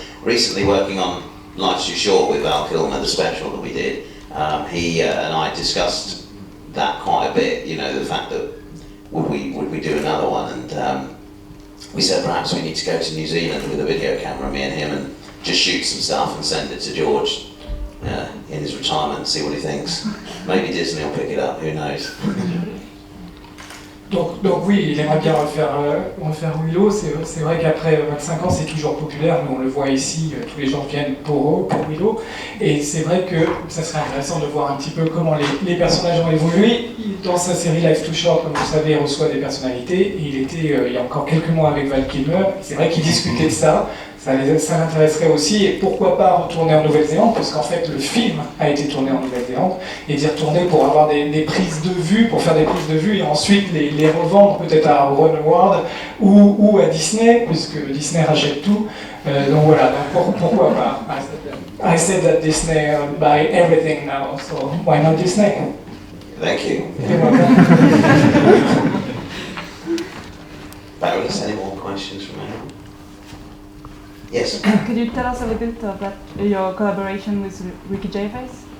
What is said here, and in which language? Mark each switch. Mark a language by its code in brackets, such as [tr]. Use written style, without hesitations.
[en] Recently working on Life's Too Short with Val Kilmer, the special that we did, he and I discussed that quite a bit, you know, the fact that would we do another one, and we said perhaps we need to go to New Zealand with a video camera, me and him, and just shoot some stuff and send it to George in his retirement and see what he thinks. Maybe Disney will pick it up, who knows. [fr] Donc oui, il aimerait bien refaire Willow. C'est vrai qu'après 25 ans, c'est toujours populaire. Nous, on le voit ici, tous les gens viennent pour Willow. Et c'est vrai que ça serait intéressant de voir un petit peu comment les personnages ont évolué. Dans sa série Life Too Short, comme vous savez, il reçoit des personnalités. Et il était, il y a encore quelques mois, avec Val Kilmer. C'est vrai qu'il discutait de ça. Ça l'intéresserait aussi, et pourquoi pas retourner en Nouvelle-Zélande, parce qu'en fait le film a été tourné en Nouvelle-Zélande, et d'y retourner pour avoir des prises de vue, pour faire des prises de vue, et ensuite les revendre peut-être à Ron Howard ou à Disney, puisque Disney rachète tout. Donc voilà, donc pourquoi pas. [en] I said that Disney buy everything now, so why not Disney? Thank you. Baroness, any more questions from anyone? Yes. Could you tell us a little bit about your collaboration with Ricky Gervais?